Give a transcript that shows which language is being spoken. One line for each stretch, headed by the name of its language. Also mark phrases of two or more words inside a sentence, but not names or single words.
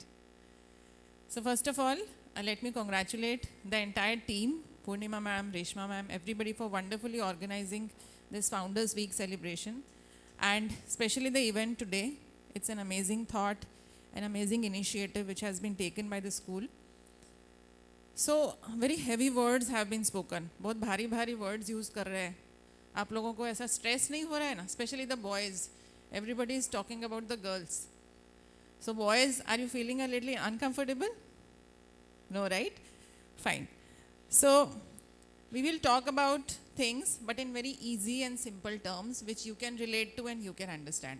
English: So first of all, let me congratulate the entire team, Purnima ma'am, Reshma ma'am, everybody for wonderfully organizing this Founders Week celebration, and especially the event today. It's an amazing thought, an amazing initiative which has been taken by the school. So very heavy words have been spoken.
Hindi: बहुत भारी
English: words use
Hindi: कर रहे हैं. आप लोगों को ऐसा stress नहीं हो रहा है ना?
English: Especially the boys. Everybody is talking about the girls. So boys, are you feeling a little uncomfortable? No, right? Fine. So we will talk about things, but in very easy and simple terms, which you can relate to and you can understand.